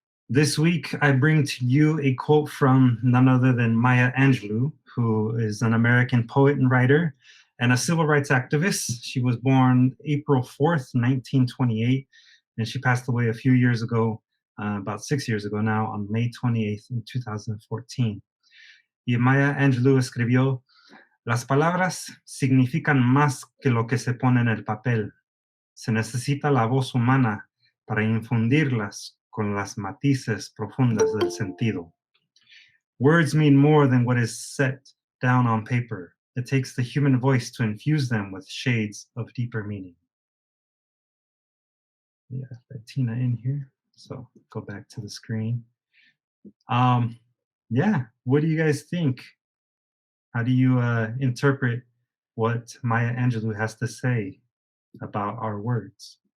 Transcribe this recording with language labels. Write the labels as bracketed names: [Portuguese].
[English] This week, I bring to you a quote from none other than Maya Angelou, who is an American poet and writer and a civil rights activist. She was born April 4th, 1928, and she passed away a few years ago, about 6 years ago now, on May 28th in 2014. [Spanish] Y Maya Angelou escribió, "Las palabras significan más que lo que se pone en el papel. Se necesita la voz humana para infundirlas con las matices profundas del sentido. [English] Words mean more than what is set down on paper. It takes the human voice to infuse them with shades of deeper meaning." Yeah, let Tina in here. So go back to the screen. Yeah, what do you guys think? How do you interpret what Maya Angelou has to say about our words?